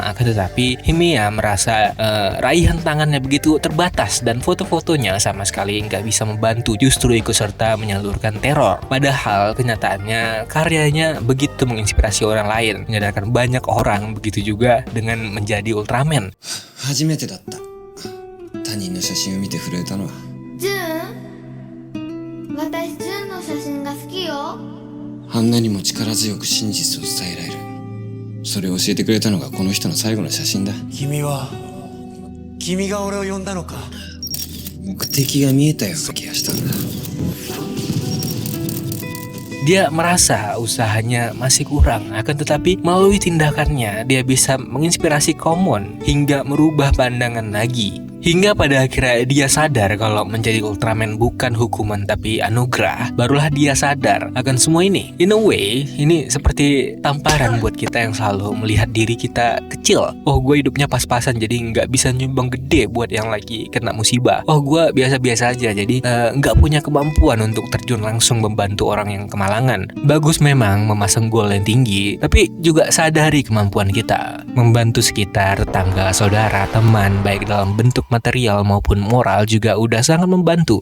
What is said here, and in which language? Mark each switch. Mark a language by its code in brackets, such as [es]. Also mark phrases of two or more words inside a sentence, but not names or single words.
[id] Akan tetapi Himiya merasa raihan tangannya begitu terbatas dan foto-fotonya sama sekali nggak bisa membantu, justru ikut serta menyalurkan teror. Padahal kenyataannya karyanya begitu menginspirasi orang lain, menyadarkan banyak orang. Begitu juga dengan menjadi Ultraman. [ja] 初めてだった他人の写真を見て震えたのは。ジュン、私ジュンの写真が好きよ。あんなにも力強く真実を伝えられる。それを教えてくれたのがこの人の最後の写真だ。君が俺を呼んだのか。目的が見えたような気がしたんだ。 [id] Dia merasa usahanya masih kurang, akan tetapi melalui tindakannya dia bisa menginspirasi Common hingga merubah pandangan Nagi. Hingga pada akhirnya dia sadar kalau menjadi Ultraman bukan hukuman tapi anugerah. Barulah dia sadar akan semua ini. [en] In a way, [id] ini seperti tamparan buat kita yang selalu melihat diri kita kecil. Oh, gue hidupnya pas-pasan jadi nggak bisa nyumbang gede buat yang lagi kena musibah. Oh, gue biasa-biasa aja jadi nggak punya kemampuan untuk terjun langsung membantu orang yang kemalangan. Bagus memang memasang goal yang tinggi, tapi juga sadari kemampuan kita membantu sekitar, tetangga, saudara, teman, baik dalam bentuk material maupun moral juga udah sangat membantu.